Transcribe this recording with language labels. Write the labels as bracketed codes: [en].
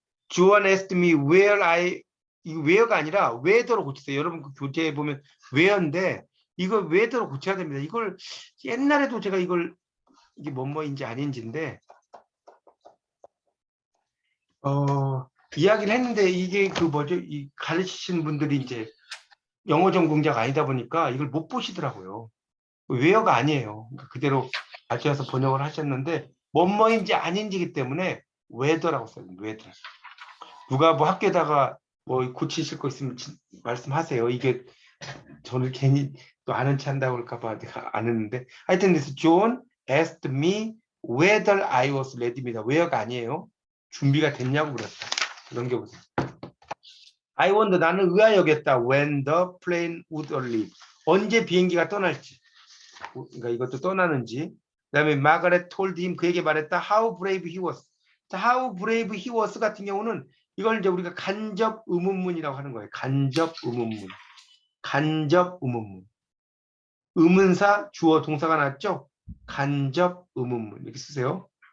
[en] Joan asked me where [ko] 이거 where가 아니라 whether로 고치세요. 여러분 그 교재에 보면 where인데 이걸 whether로 고쳐야 됩니다. 이걸 옛날에도 제가 이게 뭐인지 아닌지인데 이야기를 했는데 이게 그 뭐죠? 이 가르치시는 분들이 이제 영어 전공자가 아니다 보니까 이걸 못 보시더라고요. where가 아니에요. 그러니까 그대로 가져와서 번역을 하셨는데 뭐인지 아닌지기 때문에 whether라고 써요. [en] whether. [ko] 누가 뭐 학교에다가 뭐 고치실 거 있으면 말씀하세요. 이게 저는 괜히 또 아는 체 한다고 그럴까봐 내가 안 했는데 하여튼 그래서 [en] John asked me whether I was ready [ko] 입니다. where가 아니에요. 준비가 됐냐고 물었다. 넘겨보세요. [en] I wonder [ko] 나는 의아여겼다. [en] When the plane would leave. [ko] 언제 비행기가 떠날지. 그러니까 이것도 떠나는지. 그다음에 [en] Margaret told him [ko] 그에게 말했다. [en] How brave he was. [ko] 자, [en] How brave he was [ko] 같은 경우는 이걸 이제 우리가 간접 의문문이라고 하는 거예요. 간접 의문문. 간접 의문문. 의문사, 주어, 동사가 나왔죠? 간접 의문문. 이렇게 쓰세요.